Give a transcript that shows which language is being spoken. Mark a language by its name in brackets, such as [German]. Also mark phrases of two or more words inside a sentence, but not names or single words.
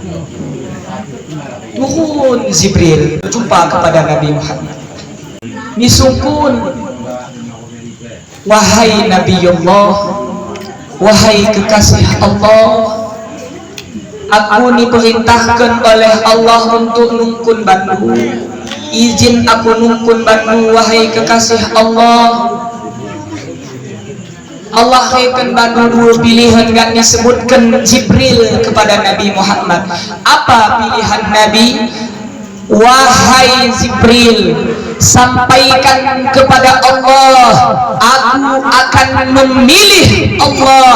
[Indonesian] Turun Jibril berjumpa kepada Nabi Muhammad. Misukun, wahai Nabiullah, wahai kekasih Allah, aku diperintahkan oleh Allah untuk [Batak Karo] nungkun bandu. [Indonesian] Izin aku [Batak Karo] nungkun bandu, [Indonesian] wahai kekasih Allah. Allah akan bantu dua pilihan gak disebutkan Jibril kepada Nabi Muhammad. Apa pilihan Nabi? Wahai Jibril, sampaikan kepada Allah, aku akan memilih Allah.